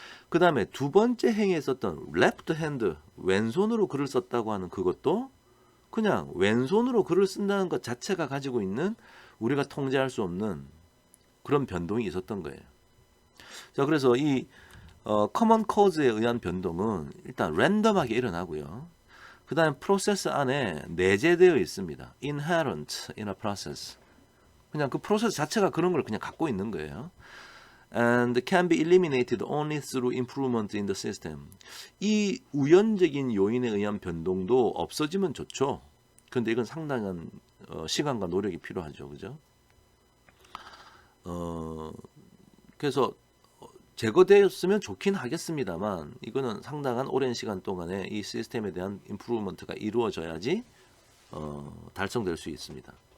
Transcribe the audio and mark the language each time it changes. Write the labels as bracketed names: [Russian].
[Korean] 그 다음에 두 번째 행에 있었던 left hand, 왼손으로 글을 썼다고 하는 그것도 그냥 왼손으로 글을 쓴다는 것 자체가 가지고 있는 우리가 통제할 수 없는 그런 변동이 있었던 거예요. 자, 그래서 이 common caus에 의한 변동은 일단 랜덤하게 일어나고요. 그 다음에 프로세스 안에 내재되어 있습니다. [English] inherent in a process. [Korean] 그냥 그 프로세스 자체가 그런 걸 그냥 갖고 있는 거예요. [English] And can be eliminated only through improvement in the system. [Korean] 이 우연적인 요인에 의한 변동도 없어지면 좋죠. 그런데 이건 상당한 시간과 노력이 필요하죠. 그죠? 그래서 제거되었으면 좋긴 하겠습니다만 이거는 상당한 오랜 시간 동안에 이 시스템에 대한 임프루먼트가 이루어져야지 달성될 수 있습니다.